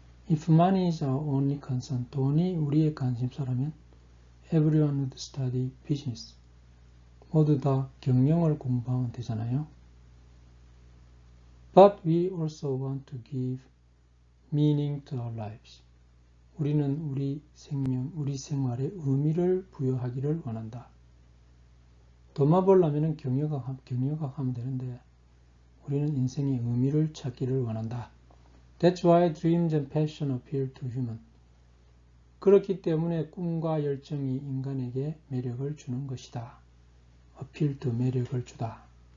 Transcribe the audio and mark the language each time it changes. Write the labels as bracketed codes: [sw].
[en] If money is our only concern, [ko] 돈이 우리의 관심사라면 [en] everyone would study business. [ko] 모두 다 경영을 공부하면 되잖아요. [en] But we also want to give meaning to our lives. [ko] 우리는 우리 생명, 우리 생활에 의미를 부여하기를 원한다. 돈만 벌려면 경영학 하면 되는데 우리는 인생의 의미를 찾기를 원한다. [en] That's why dreams and passion appeal to human. [ko] 그렇기 때문에 꿈과 열정이 인간에게 매력을 주는 것이다. [en] appeal to [ko] 매력을 주다.